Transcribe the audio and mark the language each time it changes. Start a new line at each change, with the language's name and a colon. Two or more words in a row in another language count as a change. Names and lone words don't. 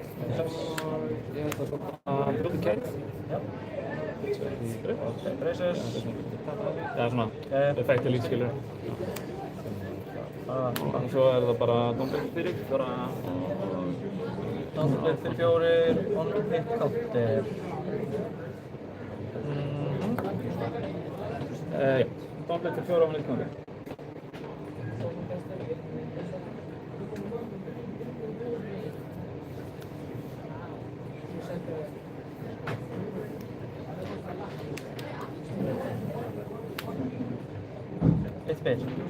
Icelandic: Ég ætla að brjóta kæt. Já. Braces. Það er svona effekti líkskilur. Og svo er það bara downblade fyrir, bara... Downblade fyrir 4,
English: on hit counter.
Icelandic: Já, downblade fyrir 4
English: on hit counter.
Icelandic: Eitt spil.